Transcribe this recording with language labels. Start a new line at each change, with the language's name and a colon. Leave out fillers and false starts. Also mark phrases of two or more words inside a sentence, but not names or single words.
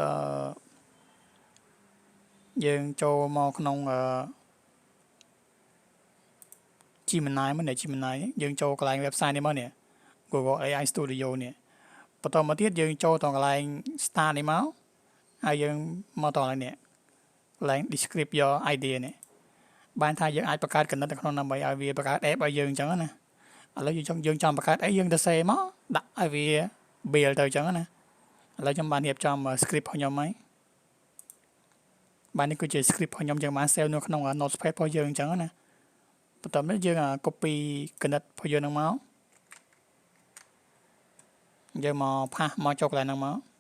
Khmer: យើងចូលមកក្នុងGemini មកនេះ Gemini យើងចូលកន្លែង website នេះមកនេះ Google AI Studio នេះបន្ត មកទៀតយើងចូលទៅកន្លែង start នេះមកហើយយើងមកដល់កន្លែងនេះកន្លែង
English: describe your idea
Khmer: នេះបានថាយើងអាចបង្កើតគណិតនៅក្នុងដើម្បីឲ្យវាបង្កើត app ឲ្យយើងអញ្ចឹងណាឥឡូវយើងចង់បង្កើតអីយើងទៅសេមកដាក់ឲ្យវា build ទៅអញ្ចឹងណាឥឡូវខ្ញុំបានរៀបចំ script របស់ខ្ញុំហើយ បាទនេះគឺជា script របស់ខ្ញុំយើងបាន save នៅក្នុង notepad របស់យើងអញ្ចឹងណាបន្ទាប់នេះយើង copy គណិតរបស់យើងហ្នឹងមកយើងមកផាសមកចូលកន្លែងហ្នឹងមក